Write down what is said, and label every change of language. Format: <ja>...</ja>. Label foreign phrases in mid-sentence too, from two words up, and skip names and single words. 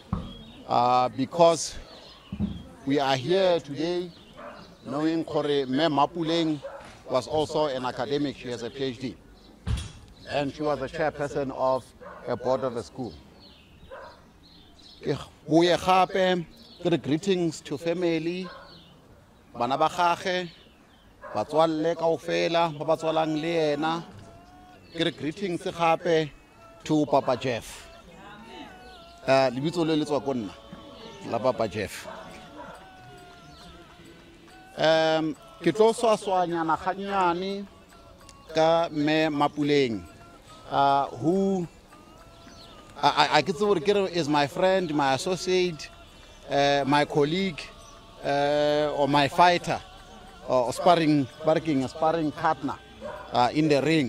<en>Because we are here today knowing Kore Mapuleng was also an academic. She has a PhD. And she was the chairperson of a board of the school. Greetings to family,</en> <tn>bana ba gage, batswalle kaofela ba batswalang le ena, greetings gape to Papa Jeff. Lebitso le tswa go nna la Papa Jeff. Ke tlo swaswanyana ganyane ka me Mapuleng,</tn> <en>who I is my friend, my associate, my colleague, or my fighter, or sparring partner in the ring.</en>